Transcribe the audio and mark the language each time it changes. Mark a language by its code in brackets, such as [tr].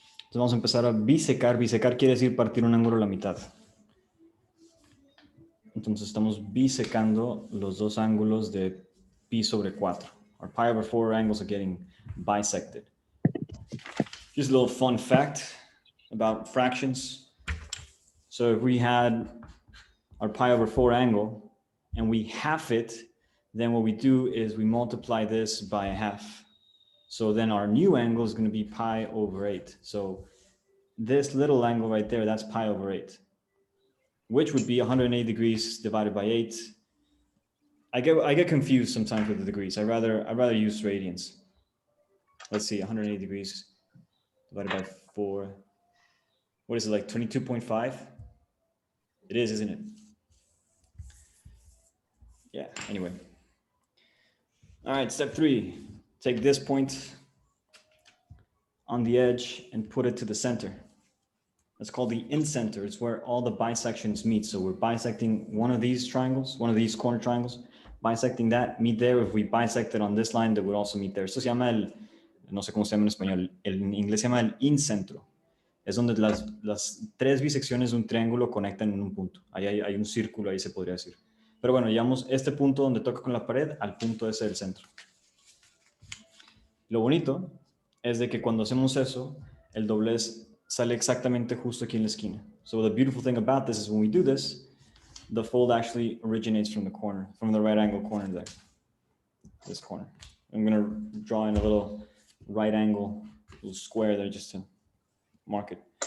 [es] Entonces vamos a empezar a bisecar. Bisecar quiere decir partir un ángulo a la mitad. Entonces estamos bisecando los dos ángulos de pi sobre 4. [en] Our pi over 4 angles are getting bisected. Just a little fun fact about fractions. So if we had our pi over 4 angle and we half it, then what we do is we multiply this by a half. So then our new angle is going to be pi over 8. So this little angle right there, that's pi over 8, which would be 180 degrees divided by 8. I get confused sometimes with the degrees. I'd rather use radians. Let's see, 180 degrees divided by 4. What is it, like 22.5? It is, isn't it? Yeah, anyway. All right, step 3. Take this point on the edge and put it to the center. That's called the incenter. It's where all the bisections meet. So we're bisecting one of these triangles, one of these corner triangles, bisecting that, meet there. If we bisect it on this line, that would also meet there. [es] Esto se llama no sé cómo se llama en español, en inglés se llama el incentro. Es donde las tres bisecciones de un triángulo conectan en un punto. Ahí hay un círculo, ahí se podría decir. Pero bueno, llevamos este punto donde toca con la pared al punto ese del centro. Lo bonito es de que cuando hacemos eso, el doblez sale exactamente justo aquí en la esquina. [en] So the beautiful thing about this is when we do this, the fold actually originates from the corner, from the right angle corner there. This corner. I'm going to draw in a little right angle, little square there just to mark it.